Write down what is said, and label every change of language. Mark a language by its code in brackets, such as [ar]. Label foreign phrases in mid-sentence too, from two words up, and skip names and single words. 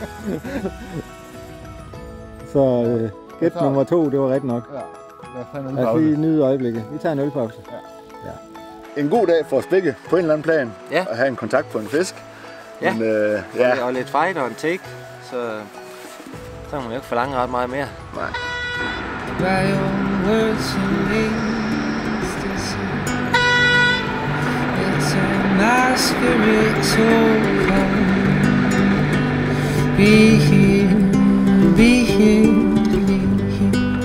[da] Så gæt nummer 2, det var rigtigt nok. Ja. Lad os tage en ølpause. Lad os lige nyde øjeblikket. Vi tager en ølpause. Ja. En god dag for os begge på en eller anden plan. Ja. At have en kontakt på en fisk. Ja. Men, Og lidt fight og en take. Så Så må man jo ikke forlange ret meget mere. Nej. [en] By your words and ecstasy. It's a masquerade so cold. Be here, be here, be here.